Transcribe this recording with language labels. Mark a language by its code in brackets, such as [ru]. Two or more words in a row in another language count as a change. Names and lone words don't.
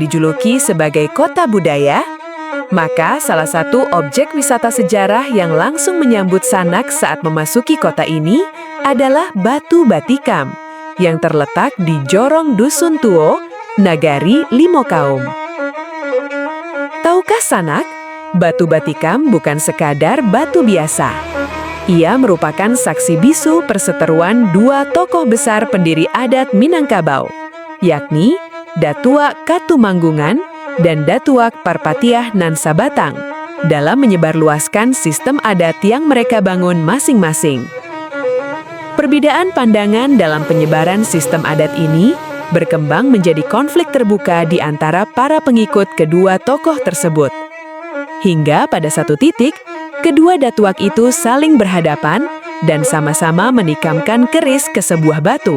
[id] dijuluki sebagai kota budaya, maka salah satu objek wisata sejarah yang langsung menyambut Sanak saat memasuki kota ini adalah Batu Batikam, yang terletak di Jorong Dusun Tuo, Nagari Limokaum. Tahukah Sanak, Batu Batikam bukan sekadar batu biasa. Ia merupakan saksi bisu perseteruan dua tokoh besar pendiri adat Minangkabau, yakni Datuak Katumanggungan dan Datuak Parpatiah Nan Sabatang, dalam menyebarluaskan sistem adat yang mereka bangun masing-masing. Perbedaan pandangan dalam penyebaran sistem adat ini berkembang menjadi konflik terbuka di antara para pengikut kedua tokoh tersebut. Hingga pada satu titik, kedua datuak itu saling berhadapan dan sama-sama menikamkan keris ke sebuah batu.